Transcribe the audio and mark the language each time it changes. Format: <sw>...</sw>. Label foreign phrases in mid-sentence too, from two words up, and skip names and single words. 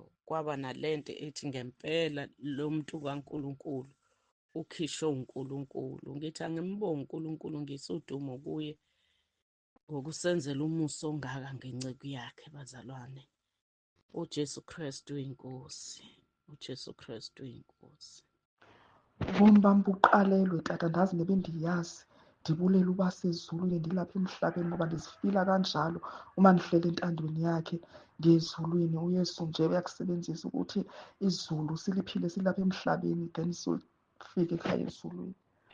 <zu>Kwaba nalento ethi ngempela lo muntu kaNkulunkulu ukhishwe uNkulunkulu. Ngithi angimbonge uNkulunkulu, ngisudumo kuye ngokusenzela umusa ongaka ngenceku yakhe bazalwane. uJesu Kristu inkosi, uJesu Kristu inkosi.</zu> <xh>Ngombamba uqalelwe tata, ndazi nebe ndiyazi ndibulela uba sezulwini ndilapha emhlabeni, ngoba ndizifila kanjalo uma ndihlele entandweni yakhe ngezulwini. uYesu nje uyakusebenzisa ukuthi izulu siliphile silapha emhlabeni then sifike ekhaya ezulwini.</xh>